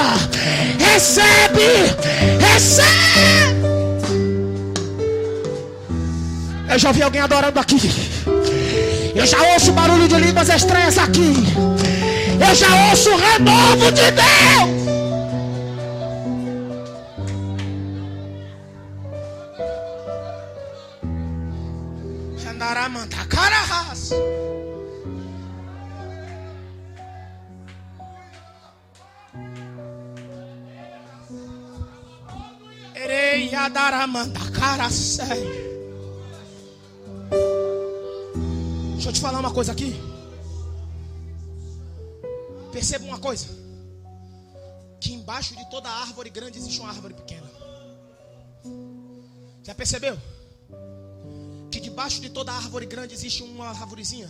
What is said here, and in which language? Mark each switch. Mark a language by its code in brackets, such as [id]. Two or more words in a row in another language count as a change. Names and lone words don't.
[pt] Recebe, recebe. Eu já vi alguém adorando aqui. Eu já ouço barulho de línguas estranhas aqui. Eu já ouço o renovo de Deus. Andaramanda carahas. Erei adaramanda carasei. Deixa eu te falar uma coisa aqui. Perceba uma coisa: que embaixo de toda árvore grande existe uma árvore pequena. Já percebeu? Que debaixo de toda árvore grande existe uma arvorezinha.